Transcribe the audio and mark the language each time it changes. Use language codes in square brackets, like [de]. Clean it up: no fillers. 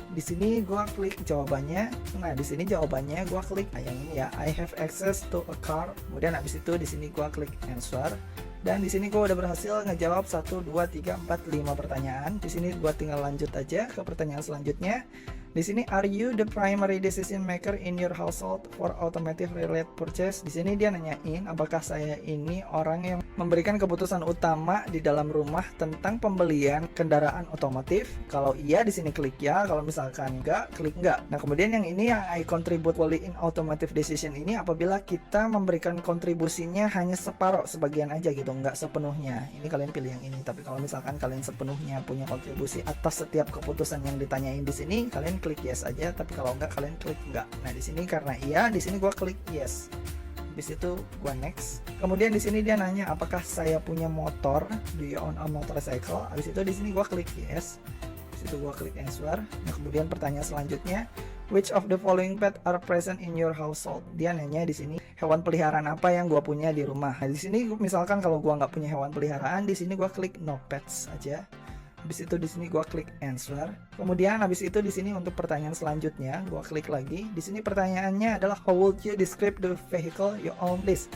[id] Di sini gue klik jawabannya. Nah, di sini jawabannya gue klik yang ini ya, [en] I have access to a car. [id] Kemudian habis itu di sini gue klik answer. Dan di sini gue udah berhasil ngejawab 1, 2, 3, 4, 5 pertanyaan. Di sini gue tinggal lanjut aja ke pertanyaan selanjutnya. Di sini, [en] are you the primary decision maker in your household for automotive related purchase? [id] Di sini dia nanyain apakah saya ini orang yang memberikan keputusan utama di dalam rumah tentang pembelian kendaraan otomotif. Kalau iya di sini klik ya, kalau misalkan enggak klik enggak. Nah, kemudian yang ini yang [en] I contribute fully in automotive decision [id] ini apabila kita memberikan kontribusinya hanya separuh, sebagian aja gitu, enggak sepenuhnya. Ini kalian pilih yang ini. Tapi kalau misalkan kalian sepenuhnya punya kontribusi atas setiap keputusan yang ditanyain di sini, kalian klik yes aja. Tapi kalau enggak kalian klik enggak. Nah, di sini karena iya, di sini gua klik yes. Habis itu gua next. Kemudian di sini dia nanya apakah saya punya motor, [en] do you own a motorcycle? [id] Habis itu di sini gua klik yes. Habis itu gua klik answer. Nah, kemudian pertanyaan selanjutnya, [en] which of the following pet are present in your household? [id] Dia nanya di sini hewan peliharaan apa yang gua punya di rumah. Nah, di sini misalkan kalau gua nggak punya hewan peliharaan, di sini gua klik no pets aja. Habis itu di sini gua klik answer. Kemudian habis itu di sini untuk pertanyaan selanjutnya gua klik lagi. Di sini pertanyaannya adalah [en] how would you describe the vehicle you own this?